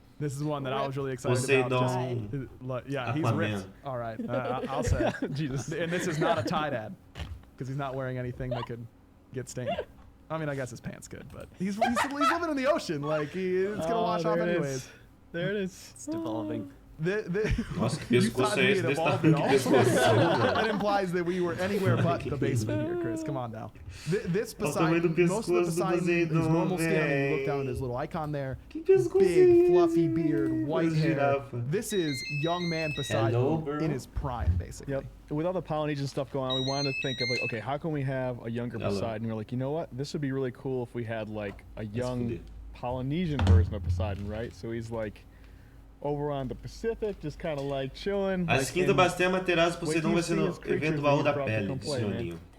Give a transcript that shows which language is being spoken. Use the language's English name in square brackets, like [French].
[English] This is one that I was really excited about. Yeah, he's ripped. All right, I'll say. Jesus. And this is not a Tide ad, because he's not wearing anything that could get stained. I mean, I guess his pants could, but he's living in the ocean. Like, it's gonna wash off anyways. There it is. It's devolving. [Portuguese] Nossa, que pescoço é esse? Desse tamanho que pescoço. [English] That implies that we were anywhere but the basement here, Chris. Come on now. This Poseidon, most of the Poseidon is normal scale. You look down at his little icon there. Big, fluffy beard, white hair. This is young man Poseidon in his prime, basically. Yep. With all the Polynesian stuff going on, we wanted to think of like, okay, how can we have a younger Poseidon? We're like, you know what? This would be really cool if we had like a young Polynesian version of Poseidon, right? So he's like over on the Pacific, just kind of like chilling. [Portuguese] A skin da Bastet Materazzi Poseidon vai ser no evento Baú da Pele, senhorinho.